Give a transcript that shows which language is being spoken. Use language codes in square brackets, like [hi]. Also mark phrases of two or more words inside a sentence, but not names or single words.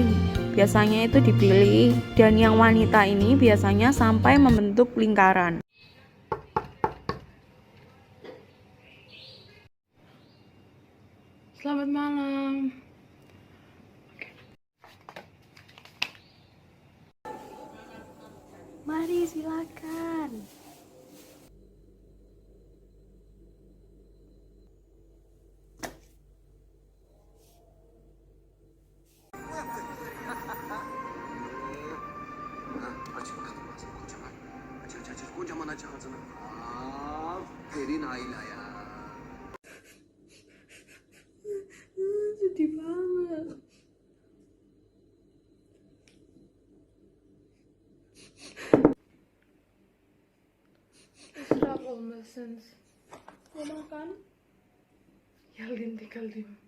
[id] Biasanya itu dipilih dan yang wanita ini biasanya sampai membentuk lingkaran. Selamat malam. Mari silakan. [tr] Kocaman aç ağzını. Aferin Ayla ya. [id] Sedih banget. [tr] Israf olmasın. [id] Mau makan? [tr] Geldim geldim.